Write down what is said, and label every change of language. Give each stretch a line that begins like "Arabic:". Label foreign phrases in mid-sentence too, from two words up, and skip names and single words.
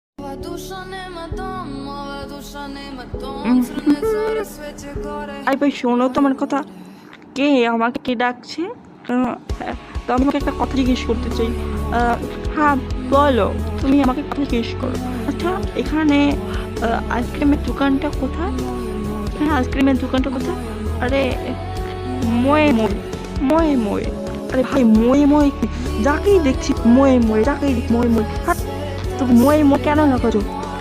Bangla: আরে ভাই শোনো তো আমার কথা। কে আমাকে কে ডাকছে? হ্যাঁ, তো আমি তোমাকে একটা কথা জিজ্ঞেস করতে চাই। হ্যাঁ, বলো, তুমি আমাকে কথা জিজ্ঞেস করো। আচ্ছা, এখানে আইসক্রিমের দোকানটা কোথায়? হ্যাঁ, আইসক্রিমের দোকানটা কোথায়? আরে
Assamese: ময়ে মই, ময়ে মই।
Bangla: আরে ভাই,
Assamese: ময়ে মই
Bangla: কি? যাকেই দেখছি
Assamese: ময়ে মই,
Bangla: যাকেই দেখি
Assamese: ময়ে মই।
Bangla: হ্যাঁ, তো
Assamese: ময়ে মই
Bangla: কেন লাগাছো?